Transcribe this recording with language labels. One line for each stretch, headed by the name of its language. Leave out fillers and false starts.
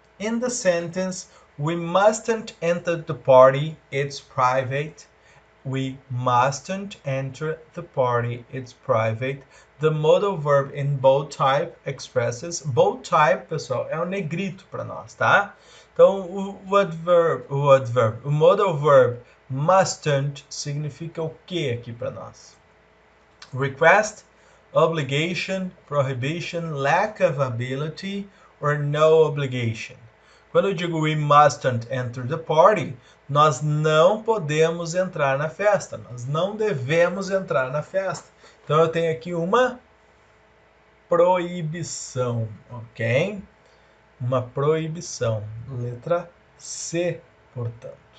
English: In the sentence, we mustn't enter the party, it's private. We mustn't enter the party, it's private. The modal verb in bold type expresses.
Portuguese: Bold type, pessoal, é um negrito para nós, tá? Então, o modal verb mustn't significa o que aqui para nós?
English: Request, obligation, prohibition, lack of ability, or no obligation.
Portuguese: Quando eu digo
English: we mustn't enter the party,
Portuguese: nós não podemos entrar na festa, nós não devemos entrar na festa. Então eu tenho aqui uma proibição, ok? Uma proibição. Letra C, portanto.